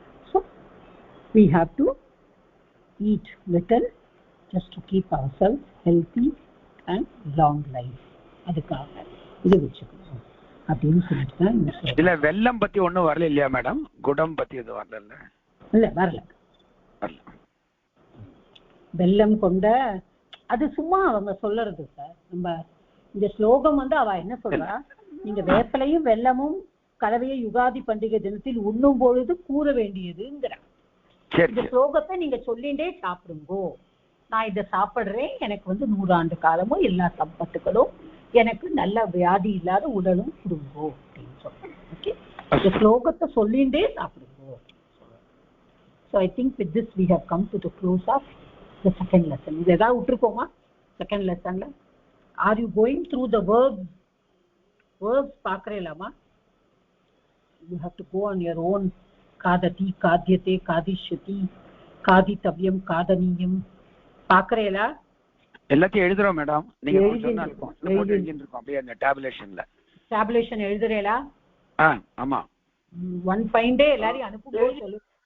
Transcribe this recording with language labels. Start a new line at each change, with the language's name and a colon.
English: So we have to eat little just to keep ourselves healthy and long life.
Tamil: அதுக்காக இது வச்சுக்கணும் அப்படின்னு சொல்லிட்டு இதுல வெல்லம் பத்தி ஒண்ணும் வரல இல்லையா மேடம்? குடம் பத்தி இது வரல? இல்ல வரல. வெல்லம் கொண்ட அது சும்மா அவங்க சொல்றது சார். நம்ம இந்த ஸ்லோகம் வந்து அவ என்ன சொல்றா, நீங்க வேப்பலையும் வெல்லமும் கலவையை யுகாதி பண்டிகை தினத்தில் உண்ணும் பொழுது கூற வேண்டியதுங்கிற இந்த ஸ்லோகத்தை நீங்க சொல்லிண்டே சாப்பிடுங்கோ. நான் இதை சாப்பிடுறேன், எனக்கு வந்து 100 ஆண்டு காலமும் எல்லா சம்பத்துகளும், எனக்கு நல்ல வியாதி இல்லாத உடலும் கொடுங்கோ அப்படின்னு சொல்றேன். ஓகே, இந்த ஸ்லோகத்தை சொல்லிண்டே சாப்பிடுங்கோ.
English: So I think with this we have come to the close of the second lesson.
Tamil: இது ஏதாவது விட்டுருக்கோமா second லெசன்ல?
English: Are you going through the verbs பார்க்கறீங்களாமா? You have to go on your own.
Tamil: காததி, காத்யதே, காதிஷ்யதி, காதித்தவ்யம், காதனீயம் பார்க்கறீங்களா? எல்லாத்தையும் எழுதுறோம் மேடம். நீங்க சொன்னா இருக்கும் அப்படியே அந்த டேபுலேஷன் எழுதுறீங்களா? ஆமா.
English: one fine day
Tamil: எல்லாரையும் அனுப்பும்போது சொல்லு.